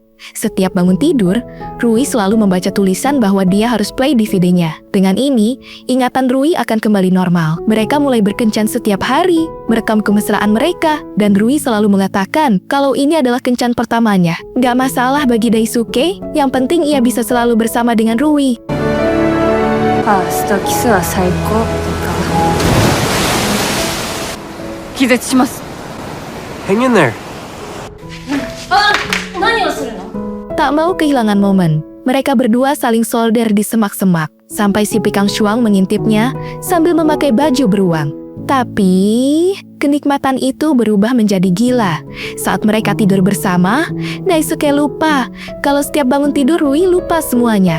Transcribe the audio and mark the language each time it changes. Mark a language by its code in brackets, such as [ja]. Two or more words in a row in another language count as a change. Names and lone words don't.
[id] Setiap bangun tidur, Rui selalu membaca tulisan bahwa dia harus play DVD-nya. Dengan ini, ingatan Rui akan kembali normal. Mereka mulai berkencan setiap hari, merekam kemesraan mereka, dan Rui selalu mengatakan kalau ini adalah kencan pertamanya. Gak masalah bagi Daisuke, yang penting ia bisa selalu bersama dengan Rui. [ja] ファーストキスは最高気絶します [en] Hang in there. [ja] 何をするの [id] Tak mau kehilangan momen, mereka berdua saling solder di semak-semak, sampai si Pikang Shuang mengintipnya sambil memakai baju beruang. Tapi, kenikmatan itu berubah menjadi gila. Saat mereka tidur bersama, Daisuke lupa kalau setiap bangun tidur Rui lupa semuanya.